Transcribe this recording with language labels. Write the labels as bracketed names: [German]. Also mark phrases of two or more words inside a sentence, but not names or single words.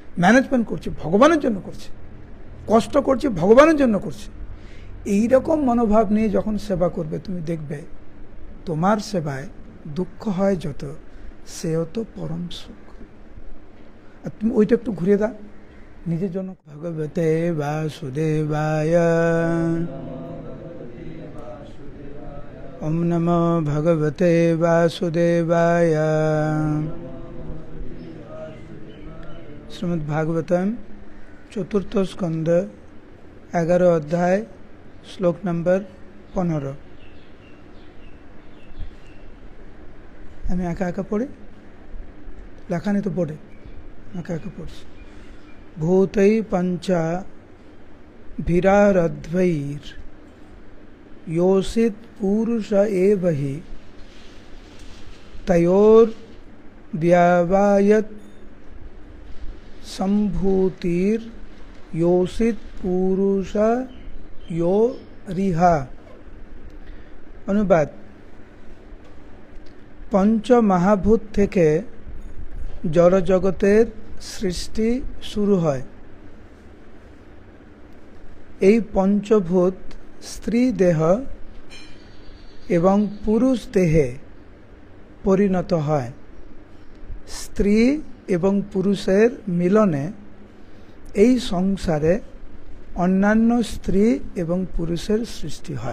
[Bangla] ম্যানেজমেন্ট করছি ভগবানের জন্য করছি, কষ্ট করছি ভগবানের জন্য করছি, এইরকম মনোভাব নিয়ে যখন সেবা করবে তুমি দেখবে তোমার সেবায় দুঃখ হয় যত, সেও তো পরম সুখ। আর তুমি ওইটা একটু ঘুরিয়ে দাও নিজের জন্য। [Sanskrit] ভগবতে বাসুদেবায়, ওম নমো ভগবতে বাসুদেবায়। [Bangla] শ্রীমদ্ ভাগবতম 4th স্কন্ধ 11 অধ্যায় শ্লোক নম্বর 15। আমি একা একা পড়ি, লেখা নেই তো বোর্ডে, একা একা পড়ছি। [Sanskrit] ভূতৈ পঞ্চা ভিরারধ্বৈর योषित पुरुष एव हि तयोर व्यावायत संभूतिर योषित पुरुष यो रिहा। [Bangla] অনুবাদ, পঞ্চ মহাভূত থেকে জড় জগতের সৃষ্টি শুরু হয়। এই পঞ্চভূত স্ত্রী দেহ এবং পুরুষ দেহে পরিণত হয়। স্ত্রী এবং পুরুষের মিলনে এই সংসারে অন্যান্য স্ত্রী এবং পুরুষের সৃষ্টি হয়।